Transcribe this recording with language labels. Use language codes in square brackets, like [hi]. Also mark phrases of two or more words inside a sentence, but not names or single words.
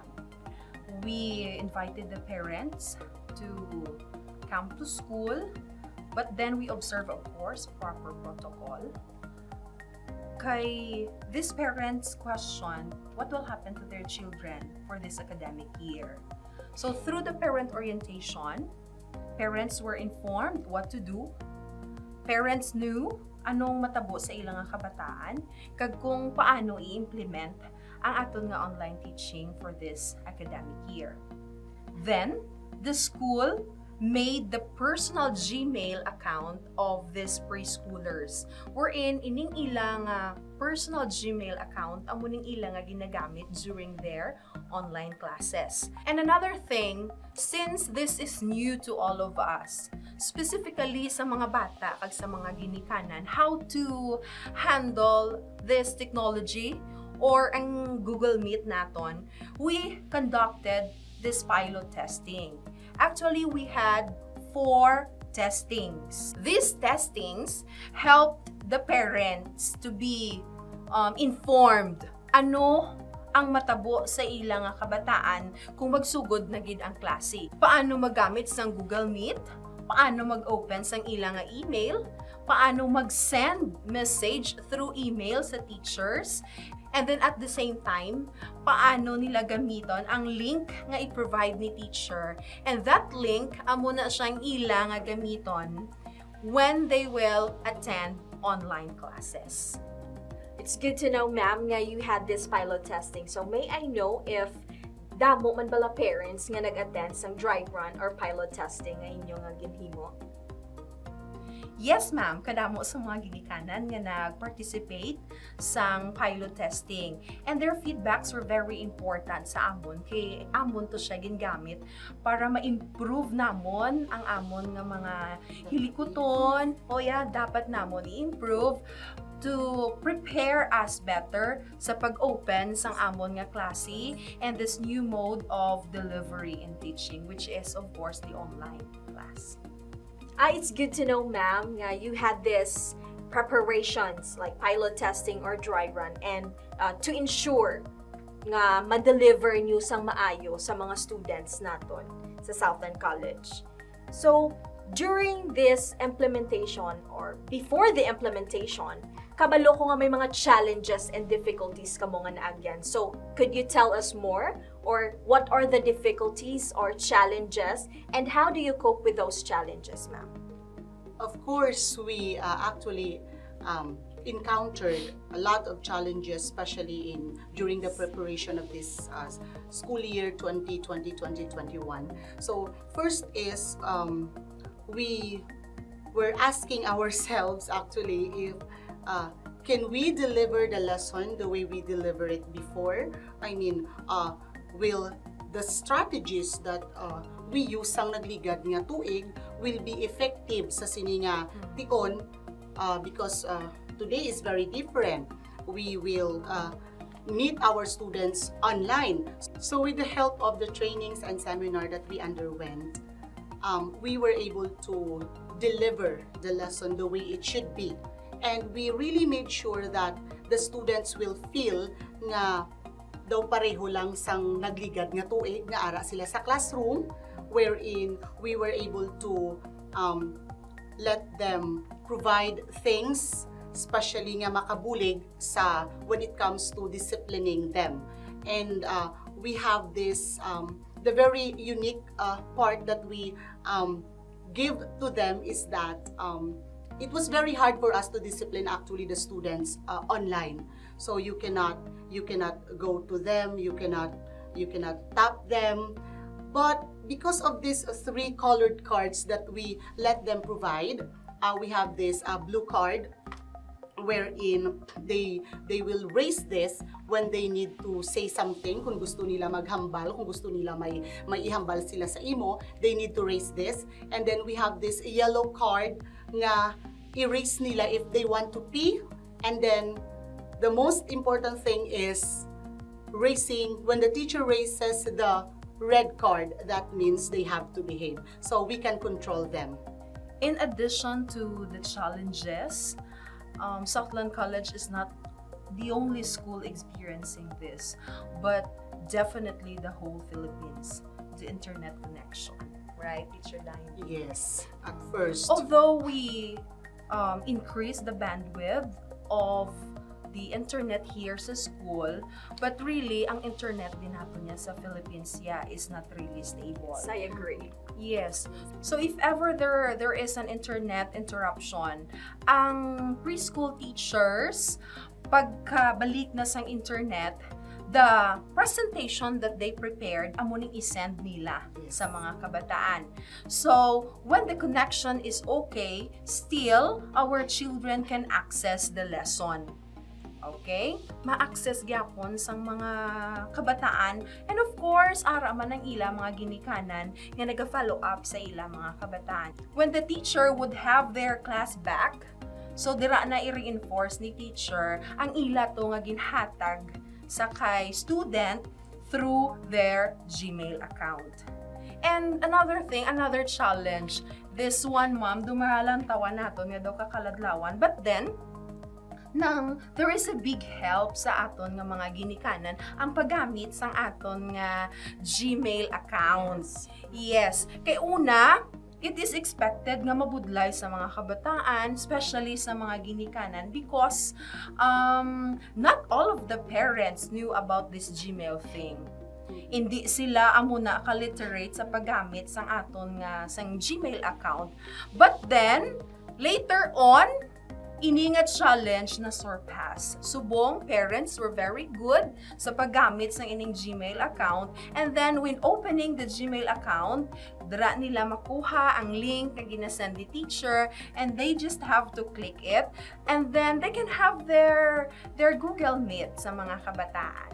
[en] We invited the parents to come to school, but then we observe, of course, proper protocol. Kay these parents question what will happen to their children for this academic year. So through the parent orientation, parents were informed what to do. Parents knew [hil] anong matabo sa ilang nga kabataan kag kung paano i-implement ang aton nga [en] online teaching for this academic year. Then, the school made the personal Gmail account of these preschoolers wherein [hil] ining ilang personal Gmail account ang muning ilang ginagamit [en] during their online classes. And another thing, since this is new to all of us, specifically [hil] sa mga bata kag sa mga ginikanan, [en] how to handle this technology or [hil] ang Google Meet naton, [en] we conducted this pilot testing. Actually, we had 4 testings. These testings helped the parents to be informed [hil] ano ang matabo sa ilang kabataan kung magsugod na gid ang klase. Paano magamit sang Google Meet, paano mag-open sang ilang email, paano mag-send message through email sa teachers, [en] and then at the same time, [hil] paano nila gamiton ang link nga i-provide ni teacher. [en] And that link, [hil] amo na siyang ilang gamiton [en] when they will attend online classes. It's good to know, ma'am, [hil] nga [en] you had this pilot testing. So may I know if [hil] damo man bala parents nga nag-attend sang [en] dry run or pilot testing [hil] nga inyo nga ginhimo? [en] Yes, ma'am. [hil] Kadamo sa mga ginikanan nga nag-participate sang [en] pilot testing. And their feedbacks were very important [hil] sa amon. Kay amon to siya gingamit para ma-improve namon ang amon nga mga hilikuton. O dapat namon i-improve [en] to prepare us better [hil] sa pag-open sang amon nga klase [en] and this new mode of delivery and teaching, which is, of course, the online class. It's good to know, ma'am, nga you had this preparations like pilot testing or dry run and to ensure [hil] nga ma-deliver nyo sang maayo sa mga students naton sa Southland College. [en] So, during this implementation or before the implementation, [hil] kabalo ko nga may mga [en] challenges and difficulties [hil] kamo nga naagyan. [en] So, could you tell us more? Or what are the difficulties or challenges and how do you cope with those challenges, ma'am? Of course, we actually encountered a lot of challenges, especially during the preparation of this school year 2020-2021. So first is we were asking ourselves actually if can we deliver the lesson the way we deliver it before? I mean, will the strategies that we use [hil] sang nagligad nga tuig [en] will be effective [hil] sa sini nga tion [en] because today is very different. We will meet our students online. So with the help of the trainings and seminar that we underwent, we were able to deliver the lesson the way it should be. And we really made sure that the students will feel [hil] nga daw pareho lang sang nagligad nga tuig nga ara sila sa classroom, [en] wherein we were able to let them provide things, especially [hil] nga makabulig sa [en] when it comes to disciplining them. And we have this, the very unique part that we give to them is that it was very hard for us to discipline actually the students online. So you cannot go to them, you cannot tap them. But because of these 3 colored cards that we let them provide, we have this blue card wherein they will raise this when they need to say something. [hil] Kung gusto nila maghambal, kung gusto nila may ihambal sila sa imo, [en] they need to raise this. And then we have this yellow card [hil] nga erase nila [en] if they want to pee. And then the most important thing is raising, when the teacher raises the red card, that means they have to behave. So we can control them. In addition to the challenges, Southland College is not the only school experiencing this, but definitely the whole Philippines, the internet connection, right, Teacher Diane? Yes, at first. Although we increase the bandwidth of the internet here [hil] sa school, [en] but really, [hil] ang internet din nato niya sa Philippines [en] is not really stable. I agree. Yes. So if ever there is an internet interruption, [hil] ang preschool teachers, pagkabalik na sang internet, [en] the presentation that they prepared, [hil] amo ning isend nila sa mga kabataan. [en] So when the connection is okay, still our children can access the lesson. Okay? [hil] Ma-access gyapon sang mga kabataan, [en] and of course [hil] ara man ang ila mga ginikanan nga naga-follow up sa ila mga kabataan. [en] When the teacher would have their class back, so [hil] dira na i-reinforce ni teacher ang ila to nga ginhatag sa kay student [en] through their Gmail account. And another thing, another challenge, this one ma'am, [hil] dumahalan tawa naton nga daw kakaladlawan, [en] but then there is a big help [hil] sa aton nga mga ginikanan ang paggamit sang aton nga Gmail accounts. [en] Yes. [hil] Kay una, [en] it is expected [hil] nga mabudlay sa mga kabataan, [en] especially [hil] sa mga ginikanan, [en] because not all of the parents knew about this Gmail thing. [hil] Hindi sila amo na ka-literate sa paggamit sang aton nga sang Gmail account. [en] But then, later on, [hil] ini nga [en] challenge na surpass. [hil] Subong, [en] parents were very good [hil] sa paggamit sa ining Gmail account, [en] and then when opening the Gmail account, [hil] dira nila makuha ang link na ginasend ni teacher, [en] and they just have to click it, and then they can have their Google Meet [hil] sa mga kabataan.